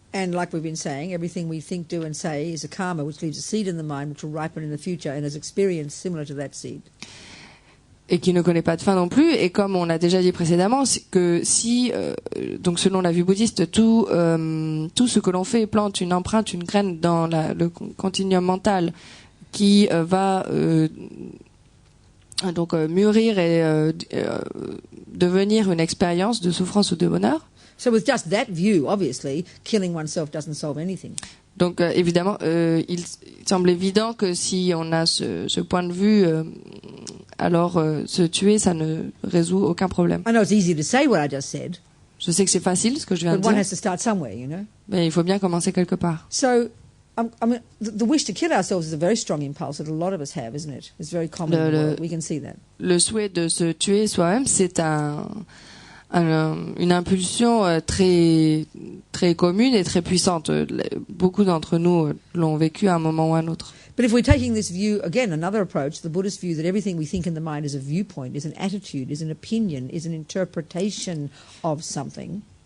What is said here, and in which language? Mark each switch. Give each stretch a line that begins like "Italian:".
English: And like we've been saying, everything we think, do and say is a karma which leaves a seed in the mind which will ripen in the future and has experience similar to that seed.
French: Et qui ne connaît pas de fin non plus. Et comme on l'a déjà dit précédemment, c'est que si, donc selon la vue bouddhiste, tout ce que l'on fait plante une empreinte, une graine dans le continuum mental qui va donc mûrir et devenir une expérience de souffrance ou de bonheur.
English: So with just that view, obviously, killing oneself doesn't solve anything.
French: Donc évidemment, il semble évident que si on a ce point de vue, alors se tuer, ça ne résout aucun problème.
English: I know it's easy to say what I just said,
French: Je sais que c'est facile ce que je viens
English: but
French: de
English: one
French: dire,
English: has to start somewhere, you know.
French: mais il faut bien commencer quelque part.
English: So, I mean, the wish to kill ourselves is a very strong impulse that a lot of us have, isn't it? It's very common in the world. We can see that.
French: Le souhait de se tuer soi-même, c'est une impulsion très très commune et très puissante. Beaucoup d'entre nous l'ont vécu à un moment ou à un autre.
English: But if we're taking this view, again, another approach, the Buddhist view that everything we think in the mind is a viewpoint, is an attitude, is an opinion, is an interpretation of something.